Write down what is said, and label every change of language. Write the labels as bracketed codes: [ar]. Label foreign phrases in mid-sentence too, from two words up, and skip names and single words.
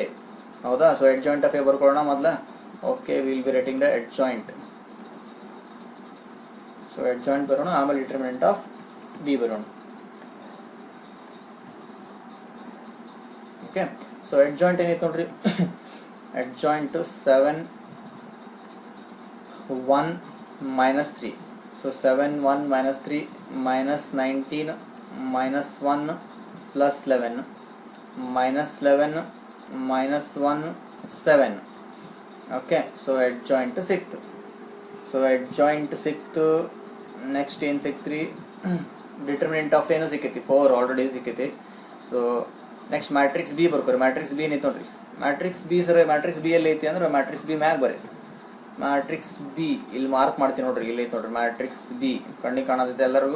[en] ಹೌದಾ? so adjoint of A [kn] ಬರ್ಕೊಳ್ಳೋಣ ಮೊದಲ. [en] okay, will be rating the adjoint. so adjoint [kn] ಬರೋಣ, ಆಮೇಲೆ [en] determinant of B ಬರೋಣ. okay. so adjoint [kn] ಏನೈತೆ ನೋಡ್ರಿ, [en] adjoint 7 1 minus 3. So 7 1 minus 3 minus 19 minus 1 plus 11 minus 11 minus 1 7. Okay, so adjoint 6th. So adjoint 6th. [kn] Next ಏನು ಸಿಕ್ತ್ರಿ, [en] determinant of [kn] ಏನು ಸಿಕ್ಕೈತಿ 4 ಆಲ್ರೆಡಿ ಸಿಕ್ಕೈತಿ. [en] so next matrix B ಬರ್ಕೋರಿ. matrix B [kn] ಏನೈತೆ ನೋಡ್ರಿ, [en] matrix B [kn] ಸರ್ [en] matrix B [kn] ಎಲ್ಲಿ ಐತಿ ಅಂದ್ರೆ [en] matrix B [kn] ಮ್ಯಾಗ ಬರ್ರಿ. [en] matrix B [kn] ಇಲ್ಲಿ ಮಾರ್ಕ್ ಮಾಡ್ತೀನಿ ನೋಡ್ರಿ, ಇಲ್ಲಿ ಐತೆ ನೋಡ್ರಿ [en] matrix B, [kn] ಕಣ್ಣಿಗೆ ಕಾಣತೈತೆ ಎಲ್ಲರಿಗೂ.